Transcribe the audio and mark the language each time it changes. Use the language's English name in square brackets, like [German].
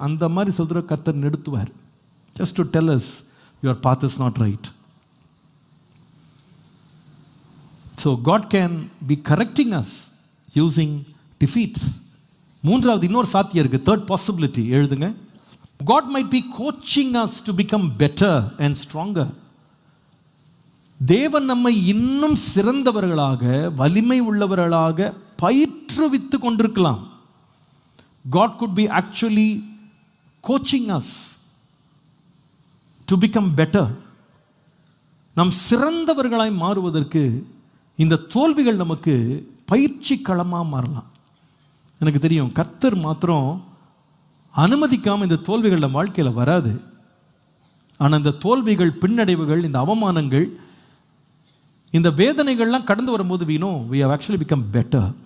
[Tamil] அந்த மாதிரி சொல்கிற கர்த்தர் நிறுத்துவார், [English] Just to tell us your path is not right. So God can be correcting us using defeats. [Tamil] மூன்றாவது இன்னொரு சாத்தியம் இருக்கு, [English] third possibility [Tamil] எழுதுங்க. [English] God might be coaching us to become better and stronger. [Tamil] தேவன் நம்மை இன்னும் சிறந்தவர்களாக வலிமை உள்ளவர்களாக பயிற்றுவித்து கொண்டிருக்கலாம். [English] God could be actually coaching us to become better. [Tamil] நாம் சிறந்தவர்களாய் மாறுவதற்கு இந்த தோல்விகள் நமக்கு பயிற்சி களமாக மாறலாம். எனக்கு தெரியும், கர்த்தர் மாத்திரம் அனுமதிக்காமல் இந்த தோல்விகள் நம்ம வாழ்க்கையில் வராது. ஆனால் இந்த தோல்விகள், பின்னடைவுகள், இந்த அவமானங்கள், இந்த வேதனைகள்லாம் கடந்து வரும்போது [English] we know we have actually become better.